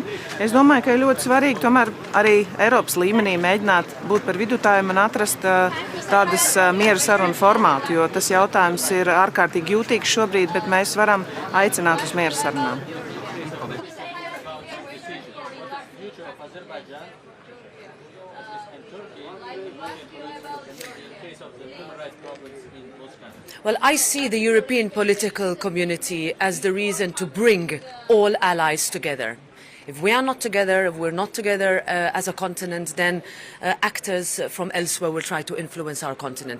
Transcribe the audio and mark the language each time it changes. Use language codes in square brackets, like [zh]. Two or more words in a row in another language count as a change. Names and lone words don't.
[lv] Es domāju, ka ir ļoti svarīgi tomēr arī Eiropas līmenī mēģināt būt par vidutājiem un atrast tādas miera sarunu formātu, jo tas jautājums ir ārkārtīgi jūtīgs šobrīd, bet mēs varam aicināt uz miera sarunām. [en] Well, I see the European political community as the reason to bring all allies together. If we are not together, if we're not together as a continent, then actors from elsewhere will try to influence our continent.